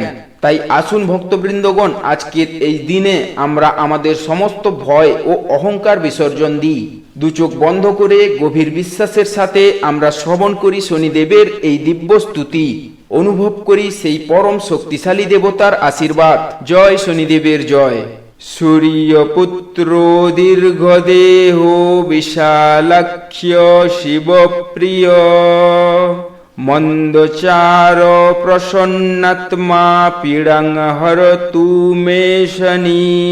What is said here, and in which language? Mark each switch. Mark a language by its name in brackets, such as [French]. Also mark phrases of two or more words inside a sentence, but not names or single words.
[Bangla] তাই আসুন ভক্তবৃন্দগণ, আজকের এই দিনে আমরা আমাদের সমস্ত ভয় ও অহংকার বিসর্জন দিই। দু চোখ বন্ধ করে গভীর বিশ্বাসের সাথে আমরা শ্রবণ করি শনিদেবের এই দিব্য স্তুতি। অনুভব করি সেই পরম শক্তিশালী দেবতার আশীর্বাদ। জয় শনিদেবের জয়। [Sanskrit] সূর্যপুত্র দীর্ঘদেহ বিশালাক্ষ শিবপ্রিয়, মন্দচার প্রসন্নাত্মা পীড়াং হরতু মে শনি।